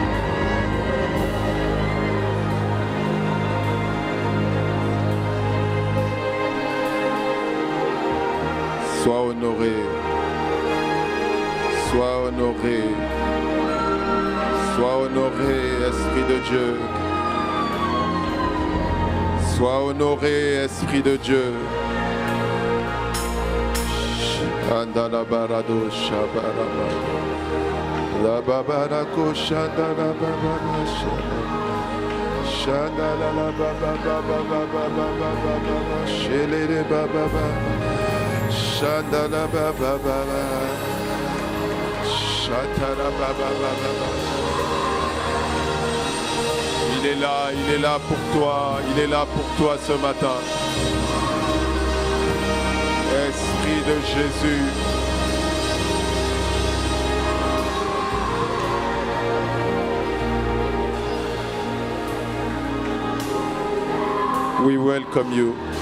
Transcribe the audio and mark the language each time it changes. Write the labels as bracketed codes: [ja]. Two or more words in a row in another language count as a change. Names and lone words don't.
[fr] Sois honoré. Sois honoré. Sois honoré, Esprit de Dieu. Sois honoré, Esprit de Dieu. Andala barado shabaraba. La babarako shandala bababa shandala la bababa bababa shelere bababa shandala bababa shatara bababa. Il est là pour toi, il est là pour toi ce matin. Esprit de Jésus. [en] We welcome you.